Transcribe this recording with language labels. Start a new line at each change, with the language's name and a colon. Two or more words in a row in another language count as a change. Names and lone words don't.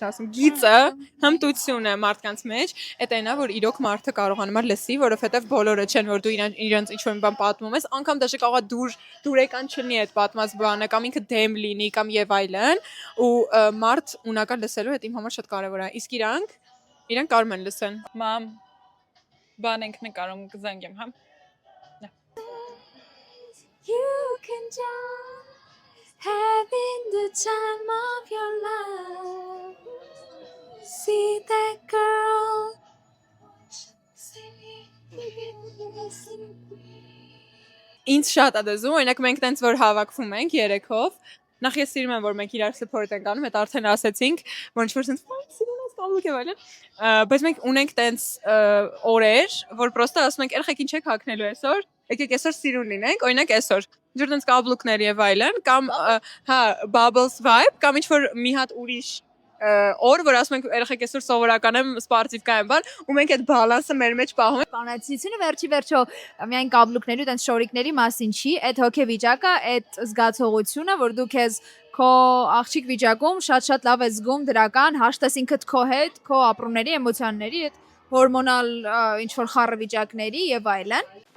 Armenian: ասում, գիծը, հմտությունը մարդկանց մեջ, այդ այնա, որ իրոք մարդը կարողանում է լսի, որովհետև բոլորը չեն, որ դու իրենց ինչ-որ մի բան պատմում ես, անգամ դաշը կարող է դուրեկան չլինի այդ պատմած բանը, կամ ինքը դեմ լինի, կամ եւ այլն, ու մարդ ունակալ լսելու հետ իմ համար շատ կարևոր է։ Իսկ իրանք կարում են լսեն։ Մամ, բան ենք նկարում կզանգեմ, հա։
English: You can just having the time of your life. See that girl.
Armenian: Ինձ շատ է դեզում, օրինակ մենք տենց որ հավաքվում ենք երեքով, նախ ես սիրում եմ, որ մենք իրար support ենք անում, հետ արդեն ասեցինք, որ ինչ-որ սենց սիրուն ես կալուկ եւ այլն, բայց մենք ունենք տենց օրեր, որ պրոստը ասում ենք, երեխեք ինչ եք հագնելու այսօր, եկեք այսօր սիրուն լինենք, օրինակ այսօր, ինչ-որ տենց կաբլուկներ եւ այլն, կամ հա,
English: bubbles vibe,
Armenian: կամ ինչ-որ մի հատ ուրիշ օր, որ ասում ենք երեխեք այսօր սովորական եմ, սպորտիվ եմ բան, ու մենք այդ բալանսը մեր մեջ պահում ենք։ Կանացիությունը վերջո միայն կաբլուկների ու տենց շորիկների մասին չի, այդ հոգեվիճակը, այդ զգացողությունը, որ դու քեզ քո աղջիկ վիճակում շատ լավ ես զգում դրական, հաշտ ես ինքդ քո հետ, քո ապրումների, էմոցիաների, այդ հորմոնալ ինչ որ խառը վիճակների եւ այլն։